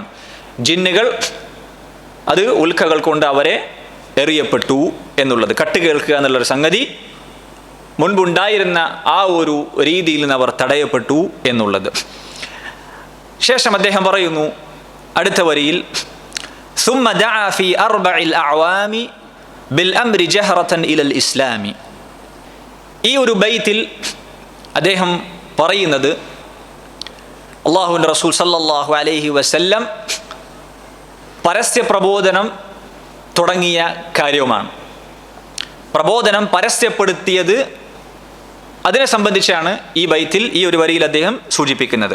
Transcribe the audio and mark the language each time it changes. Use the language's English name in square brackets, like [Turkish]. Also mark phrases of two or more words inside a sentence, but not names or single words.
[Malayalam] ജിന്നുകൾ അത് ഉൽക്കകൾ കൊണ്ട് അവരെ എറിയപ്പെട്ടു എന്നുള്ളത്, കട്ട് കേൾക്കുക എന്നുള്ളൊരു സംഗതി മുൻപുണ്ടായിരുന്ന ആ ഒരു രീതിയിൽ നിന്ന് അവർ തടയപ്പെട്ടു എന്നുള്ളത്. ശേഷം അദ്ദേഹം പറയുന്നു അടുത്ത വരിയിൽ, [Arabic] ثم دعا في 4 الأعوام بالأمر جهرة إلى الإسلام. [Malayalam] ഈ ഒരു ബൈത്തിൽ അദ്ദേഹം പറയുന്നത് അല്ലാഹുവിൻ്റെ റസൂൽ [Arabic] صلى الله عليه وسلم [Malayalam] പരസ്യ പ്രബോധനം തുടങ്ങിയ കാര്യവുമാണ്. പ്രബോധനം പരസ്യപ്പെടുത്തിയത്, അതിനെ സംബന്ധിച്ചാണ് ഈ ബൈത്തിൽ, ഈ ഒരു വരിയിൽ അദ്ദേഹം സൂചിപ്പിക്കുന്നത്.